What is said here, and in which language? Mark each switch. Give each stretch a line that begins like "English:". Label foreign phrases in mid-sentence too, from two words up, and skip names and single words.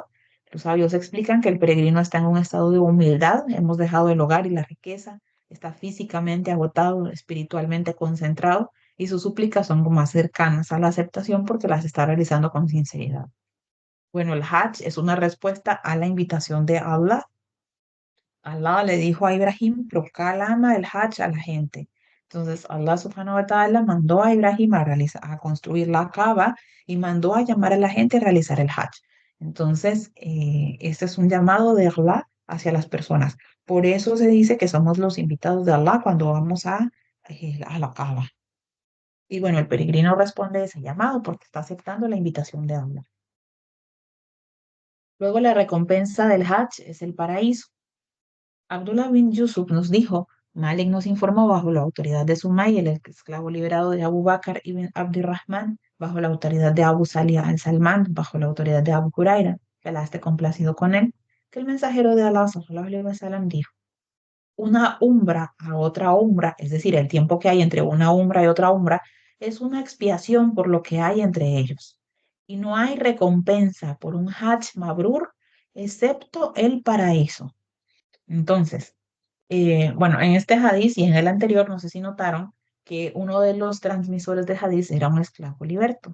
Spanish: Los sabios explican que el peregrino está en un estado de humildad, hemos dejado el hogar y la riqueza, está físicamente agotado, espiritualmente concentrado, y sus súplicas son más cercanas a la aceptación porque las está realizando con sinceridad. Bueno, el Hajj es una respuesta a la invitación de Allah. Allah le dijo a Ibrahim, proclama el Hajj a la gente. Entonces,
Arabic: الله سبحانه وتعالى
Spanish: mandó a Ibrahim a construir la Kaaba y mandó a llamar a la gente a realizar el Hajj. Entonces, este es un llamado de Allah hacia las personas. Por eso se dice que somos los invitados de Allah cuando vamos a la Kaaba. Y bueno, el peregrino responde a ese llamado porque está aceptando la invitación de Allah. Luego, la recompensa del Hajj es el paraíso. Abdullah bin Yusuf nos dijo, Malik nos informó bajo la autoridad de Sumay, el esclavo liberado de Abu Bakr ibn Abdirrahman, bajo la autoridad de Abu Salih al-Salman, bajo la autoridad de Abu Huraira, que Allah esté complacido con él, que el mensajero de Allah,
Arabic: صلى الله عليه وسلم,
Spanish: dijo, una umbra a otra umbra, es decir, el tiempo que hay entre una umbra y otra umbra, es una expiación por lo que hay entre ellos. Y no hay recompensa por un
Arabic: حج مبرور,
Spanish: excepto el paraíso. Entonces, bueno, en este hadiz y en el anterior, no sé si notaron que uno de los transmisores de hadiz era un esclavo liberto.